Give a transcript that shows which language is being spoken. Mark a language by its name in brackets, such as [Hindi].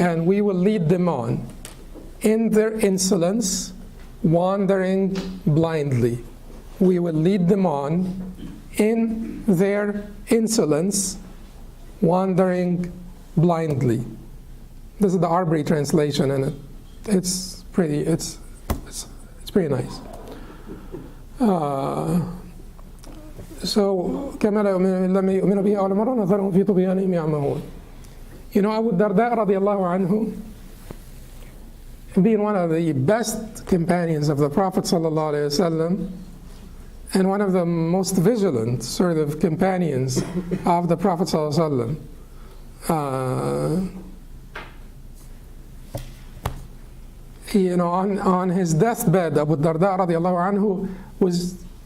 [English] And we will lead them on in their insolence, wandering blindly. We will lead them on in their insolence, wandering blindly. This is the Arbery translation, and it's pretty nice. [Arabic] So كما لم يؤمنوا به أول مرة نذرهم في طغيانهم يعمهون. [English] Abu Darda radiallahu anhu, being one of the best companions of the Prophet sallallahu alaihi wasallam, and one of the most vigilant sort of companions of the Prophet sallallahu alaihi wasallam, on his deathbed, Abu Darda radiallahu anhu was